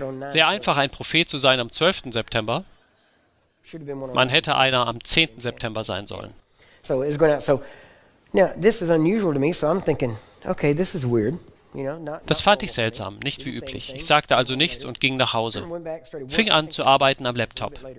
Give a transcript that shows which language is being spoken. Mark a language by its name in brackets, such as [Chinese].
[German] Sehr einfach, ein Prophet zu sein am 12. September. Man hätte einer am 10. September sein sollen. [English] So it's going out. So now this is unusual to me. So I'm thinking, okay, this is weird. [German] Das fand ich seltsam, nicht wie üblich. Ich sagte also nichts und ging nach Hause. Fing an zu arbeiten am Laptop.